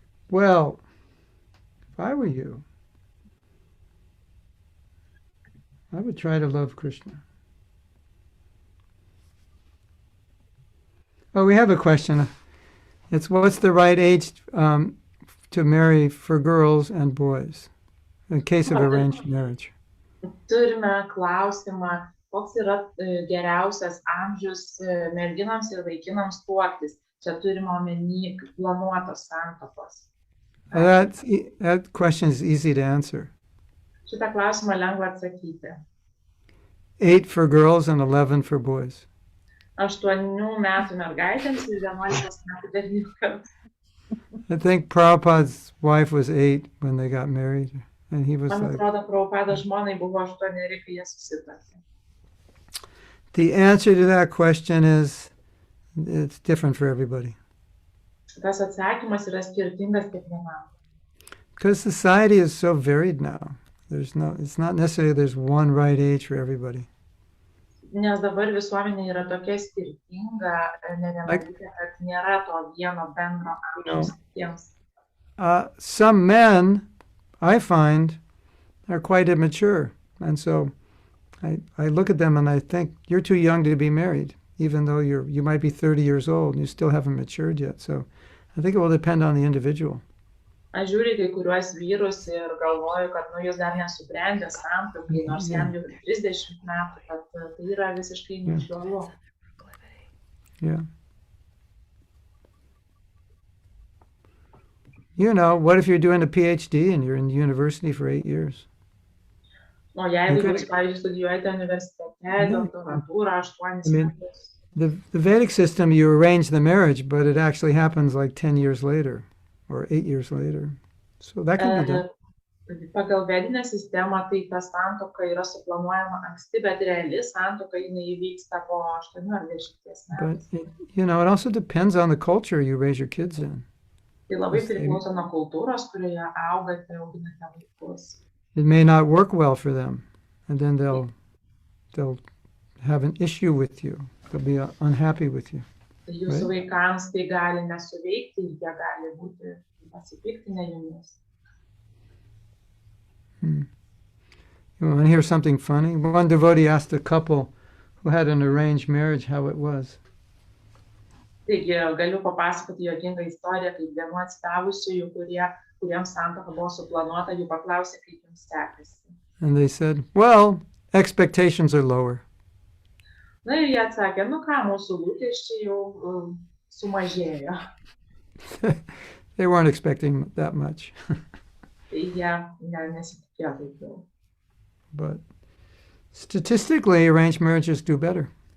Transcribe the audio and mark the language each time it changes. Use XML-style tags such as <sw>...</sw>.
<en>Well, if I were you, I would try to love Krishna. Oh, we have a question. It's what's the right age to marry for girls and boys in case of arranged marriage?</en> <lt>Turime klausimą, koks yra geriausias amžius merginams ir vaikinams tuoktis. Čia turime omeny planuotos santuokos.</lt> <en>That question is easy to answer.</en> <lt>Šitą klausimą lengva atsakyti.</lt> <en>8 for girls and 11 for boys.</en> <lt>8 metų mergaitėms ir 11 metų berniukams.</lt> <en>I think Prabhupada's wife was 8 when they got married, and he was</en> <lt>Man</lt> <en>like,</en> <lt>atrodo, Prabhupada žmonai buvo 8, kai jie susituokė.</lt> <en>the answer to that question is, it's different for everybody.</en> <lt>Tas atsakymas yra skirtingas kiekvienam.</lt> <en>Because society is so varied now. It's not necessarily there's one right age for everybody.</en> <lt>Nes dabar visuomenė yra tokia skirtinga, nevienalytė, kad nėra to vieno bendro amžiaus visiems.</lt> <en>Some men, I find, are quite immature. And so I look at them and I think, you're too young to be married, even though you might be 30 years old and you still haven't matured yet. So I think it will depend on the individual.</en> <lt>Aš žiūriu kai kuriuos vyrus ir galvoju, kad jis dar nesubrendė santuokai, nors jam jau 30 metų, kad tai yra visiškai neišvalu.</lt> <en>Yeah. You know, what if you're doing a PhD and you're in university for 8 years?</en> <lt>O jeigu jūs, pavyzdžiui, studijuojate universitete, doktorantūrą 8 metus.</lt> <en>The Vedic system, you arrange the marriage, but it actually happens like 10 years later or 8 years later. So that can be done.</en> <lt>Pagal vedinę sistemą, tai ta santuoka yra suplanuojama anksti, bet reali santuoka įvyksta po 8 ar 10 metų.</lt> <en>But, you know, it also depends on the culture you raise your kids in.</en> <lt>Tai labai priklauso nuo kultūros, kurioje augate, auginate vaikus.</lt> <en>It may not work well for them, and then they'll have an issue with you. They'll be unhappy with you.</en> <lt>Jūsų vaikams tai gali nesuveikti, jie gali būti pasipiktinę jumis.</lt> <en>You want to hear something funny? One devotee asked a couple who had an arranged marriage how it was.</en> <lt>Taigi, galiu papasakoti juokingą istoriją, kaip vienu atsidavusiųjų, kuriems santuoka buvo suplanuota, jų paklausė, kaip jums sekėsi.</lt> <en>And they said, well, expectations are lower.</en> <lt>Na ir jie atsakė, ką, mūsų lūkesčiai jau sumažėjo.</lt> <en>They weren't expecting that much.</en> <lt>Tai jie nesitikėjo taip daug.</lt> <en>But statistically, arranged marriages do better.</en>